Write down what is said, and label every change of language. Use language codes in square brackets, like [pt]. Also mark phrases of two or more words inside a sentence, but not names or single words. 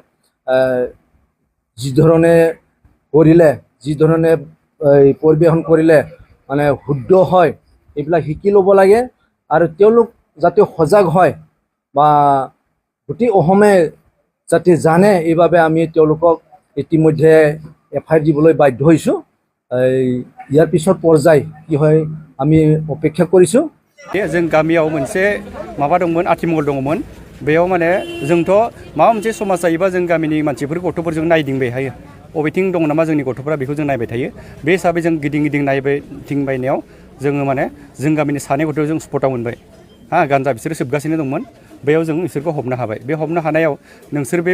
[as] যি ধৰণে কৰিলে যি ধৰণে পৰিৱেশন কৰিলে মানে শুদ্ধ হয় এইবিলাক শিকি ল'ব লাগে আৰু তেওঁলোক যাতে সজাগ হয় বা গোটেই অসমে যাতে জানে এইভাবে আমি তেওঁলোকক ইতিমধ্যে এফআইআৰ দিবলৈ বাধ্য হৈছোঁ ইয়াৰ পিছত পৰ্যায় কি হয় আমি অপেক্ষা কৰিছোঁ [brx] जों गामियाव मोनसे माबा दंमोन आथिमंगल दङमोन बेयाव माने जोंथ' माबा मोनसे समाज जायोबा जों गामिनि मानसिफोर गथ'फोरजों नायदिंबाय थायो बबेथिं दङ नामा जोंनि गथ'फोरा बेखौ जों नायबाय थायो बे हिसाबै जों गिदिं नायबाय थिंबायनायाव जोङो माने जों गामिनि सानै गथ' जों स्पटआव मोनबाय गान्जा बिसोरो सोबगासिनो दंमोन बेयाव जों बिसोरखौ हमनो हाबाय बे हमनो हानायाव नोंसोर बे